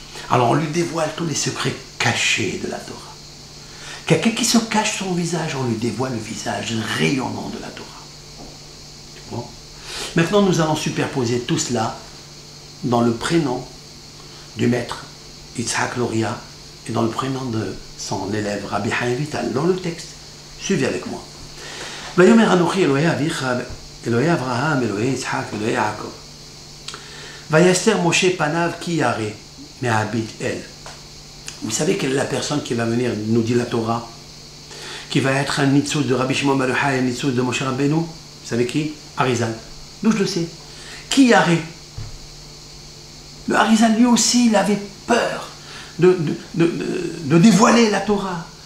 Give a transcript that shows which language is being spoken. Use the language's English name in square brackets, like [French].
[French] Alors on lui dévoile tous les secrets cachés de la Torah. Quelqu'un qui se cache son visage, on lui dévoile le visage rayonnant de la Torah. Bon. Maintenant, nous allons superposer tout cela dans le prénom du maître Yitzhak Luria et dans le prénom de son élève Rabbi Chaim Vital, dans le texte. Suivez avec moi. [Hebrew] ויאמר אנוכי אלוהי אביך, אלוהי אברהם, אלוהי יצחק, אלוהי יעקב. ויסתר משה פניו כי ירא מהביט אל. [French] Vous savez quelle est la personne qui va venir, nous dit la Torah, qui va être un nitzuz de Rabbi Shimon bar Yochai, un nitzuz de Moshe Rabbeinu? Vous savez qui? Arizal. D'où je le sais. Qui yare? Le Arizal, lui aussi, il avait peur de dévoiler la Torah.